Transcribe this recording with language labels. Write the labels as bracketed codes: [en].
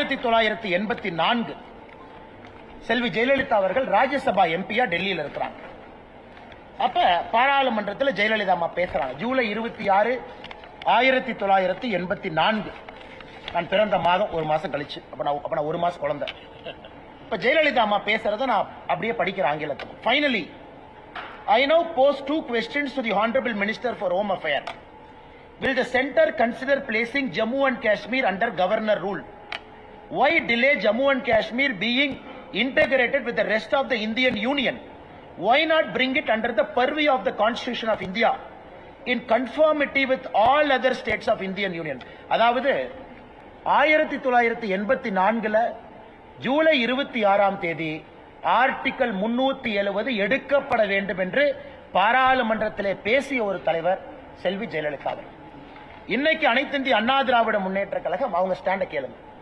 [ta] 1984 செல்வி ஜெயலலிதா அவர்கள் ராஜ்யசபா எம்பியா டெல்லியில் இருக்கிறாங்க. அப்ப பாராளுமன்றத்தில் ஜெயலலிதா அம்மா பேசுறாங்க. ஜூலை 26, 1984. நான் பிறந்த மாதம் ஒரு மாசம் கழிச்சு. அப்ப நான் ஒரு மாசம் குழந்தை. இப்ப ஜெயலலிதா அம்மா பேசுறத நான் அப்படியே படிக்கிறேன் ஆங்கிலத்தில். [en] Finally I now pose 2 questions to the Honorable Minister for Home Affairs. Will the centre consider placing Jammu and Kashmir under governor rule? Why delay Jammu and Kashmir being integrated with the rest of the Indian Union? Why not bring it under the purview of the Constitution of India in conformity with all other states of Indian Union? [ta] அதாவது 1984 July 26 article 370 எடுக்கப்பட வேண்டும் என்று பாராளுமன்றத்திலே பேசிய ஒரு தலைவர் செல்வி ஜெயலலிதா. இன்னைக்கு அனைத்து இந்திய அண்ணா திராவிட முன்னேற்ற கழகம் அவங்க ஸ்டாண்ட கேளுங்க.